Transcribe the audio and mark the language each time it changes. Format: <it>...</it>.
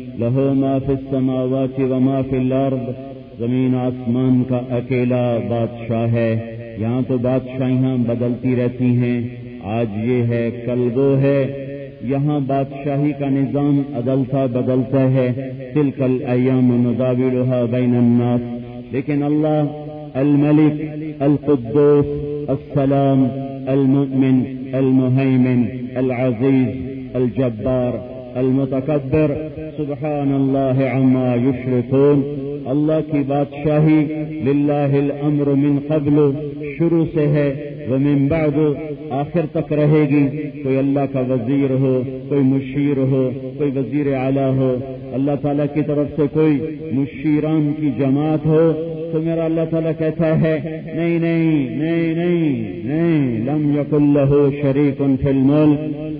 <ar>لہ ما فی السماوات و ما فی الارض،</ar> <ur>زمین آسمان کا اکیلا بادشاہ ہے. یہاں تو بادشاہیاں بدلتی رہتی ہیں، آج یہ ہے کل وہ ہے، یہاں بادشاہی کا نظام عدلتا بدلتا ہے.</ur> <ar>تلک الایام نداولها بین الناس، لیکن اللہ الملک القدوس السلام المؤمن المهيمن العزيز الجبار المتكبر سبحان الله عما يشركون.</ar> <ur>اللہ کی بادشاہی</ur> <ar>للہ الامر من قبل،</ar> <ur>شروع سے ہے،</ur> <ar>ومن بعد</ar> <ur>آخر تک رہے گی. کوئی اللہ کا وزیر ہو، کوئی مشیر ہو، کوئی وزیر اعلیٰ ہو، اللہ تعالیٰ کی طرف سے کوئی مشیران کی جماعت ہو، تو میرا اللہ تعالیٰ کہتا ہے نہیں نہیں نہیں نہیں نہیں،</ur> <ar>لم یکن لہ شریک فی الملک،</ar>